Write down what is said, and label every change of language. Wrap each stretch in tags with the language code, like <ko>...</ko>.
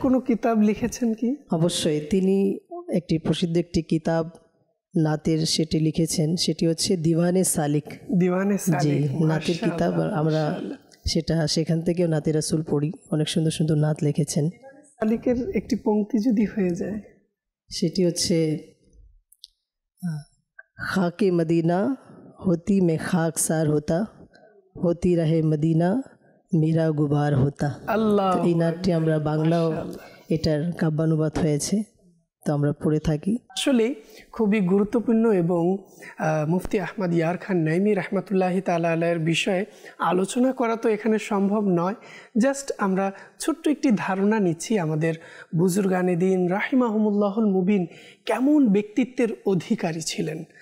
<bn>কোনো কিতাব লিখেছেন কি? অবশ্যই তিনি একটি প্রসিদ্ধ একটি কিতাব নাতের সেটি লিখেছেন, সেটি হচ্ছে দিওয়ানে সালিক। জি, নাতের কিতাব। আমরা সেখান থেকেও নাতে রাসূল পড়ি, অনেক সুন্দর সুন্দর নাত লিখেছেন। সালিকের একটি পংক্তি যদি হয়ে যায়, সেটি হচ্ছে খাকে মদিনা</bn> <hi>होती मैं खाकसार होता, होती रहे मदीना मेरा गुबार होता।</hi> <bn>আল্লাহ, এই নাটটি আমরা বাংলাও এটার কাব্যানুবাদ হয়েছে, তো আমরা পড়ে থাকি। আসলে খুবই গুরুত্বপূর্ণ এবং মুফতি আহমদ ইয়ার খান নাইমি রহমতুল্লাহি তাআলা আলাইহির বিষয়ে আলোচনা করা তো এখানে সম্ভব নয়। জাস্ট আমরা ছোট্ট একটি ধারণা নিচ্ছি আমাদের বুজুর্গানে দিন রাহিমাহুমুল্লাহুল মুবিন কেমন ব্যক্তিত্বের অধিকারী ছিলেন।</bn>